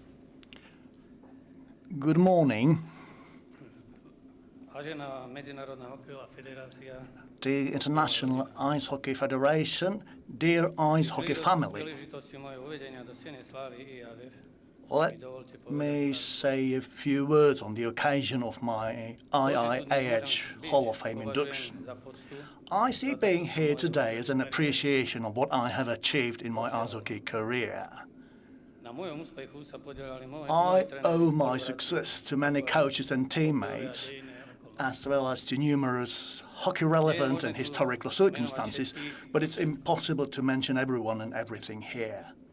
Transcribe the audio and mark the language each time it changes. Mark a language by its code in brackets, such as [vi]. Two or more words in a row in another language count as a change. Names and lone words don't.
[en] Good morning. [sk] Vážená Medzinárodná hokejová federácia, [en] The International Ice Hockey Federation, dear ice hockey family, [sk] príležitosti mojho uvedenia do silnej slávy IIHF, [en] let me say a few words on the occasion of my IIHF Hall of Fame induction. I see being here today as an appreciation of what I have achieved in my ice hockey career. I owe my success to many coaches and teammates, as well as to numerous hockey-relevant and historical circumstances, but it's impossible to mention everyone and everything here.